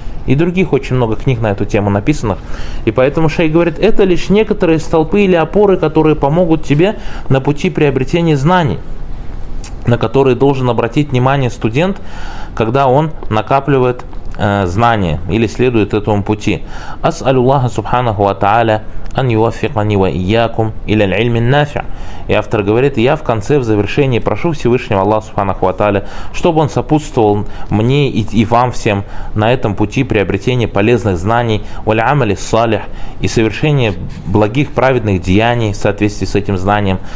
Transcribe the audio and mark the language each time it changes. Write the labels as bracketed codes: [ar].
[ru] И других очень много книг на эту тему написанных. И поэтому шейх говорит: это лишь некоторые столпы или опоры, которые помогут тебе на пути приобретения знаний, на которые должен обратить внимание студент, когда он накапливает знания или следует этому пути. [ar] أسأل الله سبحانه وتعالى أن يوفقني وإياكم إلى العلم النافع. [ru] И автор говорит: я в конце, в завершении прошу Всевышнего Аллаха Субханаху ва Тааля, чтобы он сопутствовал мне и вам всем на этом пути приобретения полезных знаний, [ar] валямали салих, [ru] и совершения благих праведных деяний в соответствии с этим знанием.